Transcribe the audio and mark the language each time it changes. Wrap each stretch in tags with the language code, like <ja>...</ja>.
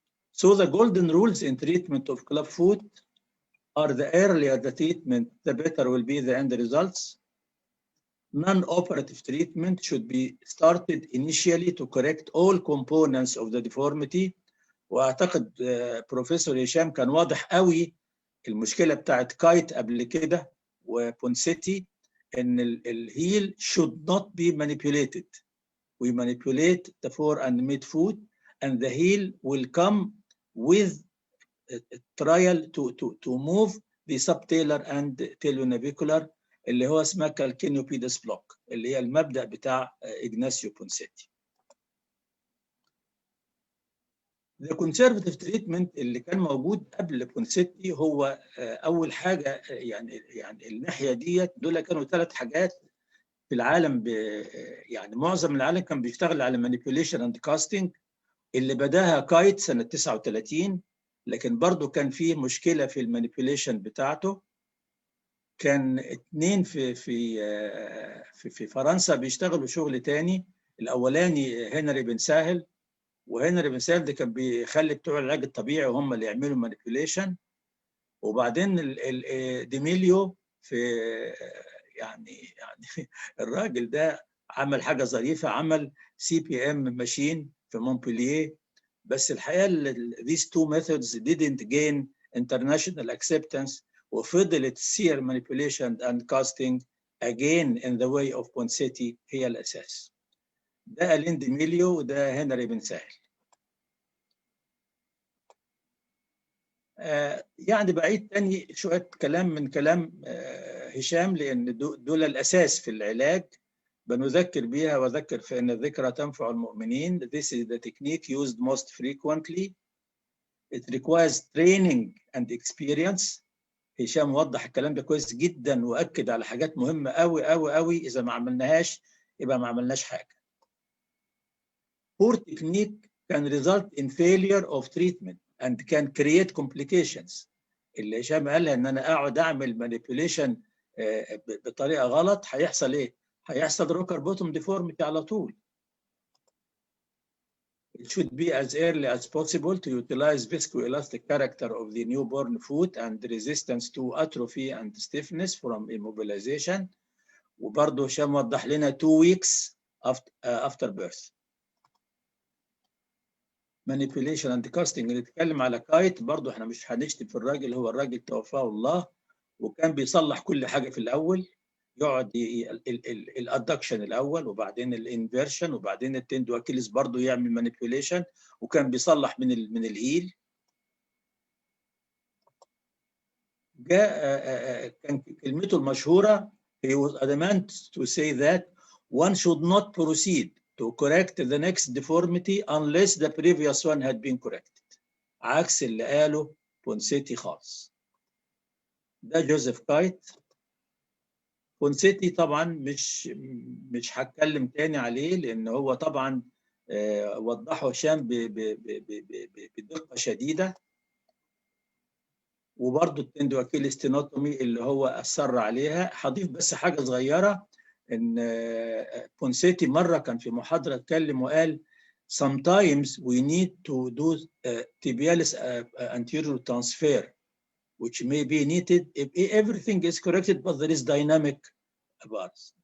<en>So the golden rules in treatment of clubfoot are: the earlier the treatment, the better will be the end results. Non-operative treatment should be started initially to correct all components of the deformity.</en> <ar>واعتقد بروفيسور هشام كان واضح قوي المشكله بتاعت كايت قبل كده وبونسيتي، ان الهيل</ar> <en>should not be manipulated. We manipulate the fore and mid foot and the heel will come with trial to move the subtalar and telenavicular</en> <ar>اللي هو اسمها</ar> <en>calcaneopedis block</en> <ar>اللي هي المبدأ بتاع إغناسيو بونسيتي.</ar> <en>The conservative treatment</en> <ar>اللي كان موجود قبل بونسيتي هو أول حاجة يعني الناحية ديت دول كانوا 3 حاجات في العالم يعني معظم العالم كان بيشتغل على manipulation and casting اللي بداها كايت سنة 39 لكن برضو كان فيه مشكلة في المانيبيوليشن بتاعته. كان 2 في فرنسا بيشتغلوا شغل تاني. الأولاني هنري بن ساهل، وهنري بن ساهل ده كان بيخلي بتوع العلاج الطبيعي وهم اللي يعملوا مانيبيوليشن. وبعدين ديميليو في يعني الراجل ده عمل حاجة ظريفة، عمل CPM ماشين في مونبلييه. بس الحقيقة</ar> <en>these 2 methods didn't gain international acceptance</en> <ar>وفضلت</ar> <en>sear manipulation and casting again in the way of Ponseti</en> <ar>هي الأساس. ده ألين ديميليو وده هنري بن ساهل. يعني بعيد تاني شوية كلام من كلام هشام لأن دول الأساس في العلاج بنذكر بيها وذكر في أن الذكرى تنفع المؤمنين.</ar> <en>This is the technique used most frequently. It requires training and experience.</en> <ar>هشام وضح الكلام ده كويس جدا وأكد على حاجات مهمة قوي قوي قوي. إذا ما عملناهاش يبقى ما عملناش حاجة.</ar> <en>Poor technique can result in failure of treatment and can create complications.</en> <ar>اللي هشام قالها ان انا اقعد اعمل manipulation بطريقه غلط هيحصل ايه؟ هيحصل روكر بوتوم ديفورميتي على طول.</ar> <en>It should be as early as possible to utilize viscoelastic character of the newborn foot and resistance to atrophy and stiffness from immobilization.</en> <ar>وبرضه هشام وضح لنا</ar> <en>2 weeks after birth.</en> <ar>manipulation and casting اللي بيتكلم على كايت برضه احنا مش هنشتم في الراجل، هو الراجل توفاه الله وكان بيصلح كل حاجه في الاول. يقعد الادكشن الاول وبعدين الانفيرشن وبعدين التندو اكيليس برضه يعمل مانيبيوليشن وكان بيصلح من الهيل. جاء كان كلمته المشهوره</ar> <en>he was adamant to say that one should not proceed to correct the next deformity unless the previous one had been corrected.</en> <ar>عكس اللي قاله بونسيتي خالص. ده جوزيف كايت. بونسيتي طبعا مش هتكلم تاني عليه لان هو طبعا وضحه هشام بدقه شديده. وبرده التندو اكيليس تينوتومي اللي هو اصر عليها. هضيف بس حاجه صغيره ان بونسيتي مره كان في محاضره اتكلم وقال</ar> <en>sometimes we need to do tibialis anterior transfer which may be needed if everything is corrected but there is dynamic bars.</en>